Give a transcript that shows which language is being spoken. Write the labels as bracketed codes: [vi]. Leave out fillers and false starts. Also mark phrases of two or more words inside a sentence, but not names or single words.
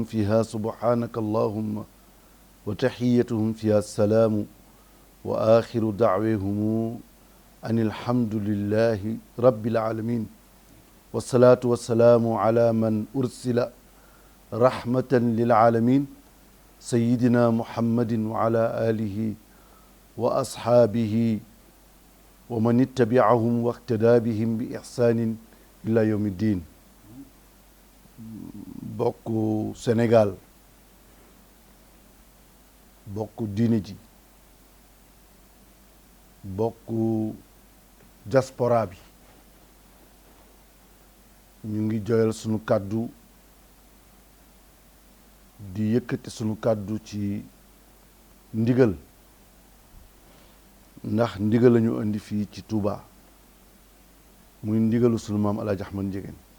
[ar] فيها سبحانك اللهم وتحيتهم فيها السلام وآخر دعوهم أن الحمد لله رب العالمين والصلاة والسلام على من أرسل رحمة للعالمين سيدنا محمد وعلى آله وأصحابه ومن اتبعهم واقتدى بهم بإحسان إلى يوم الدين. [wo] bokku Sénégal, bokku diine ji, bokku diaspora bi, ñu ngi joyal sunu kàddu di yëkkati sunu kàddu ci ndigal, ndax ndigal la ñu indi fii ci Touba muy ndigalu sunu maam Alaaji Ahmad Njigéen.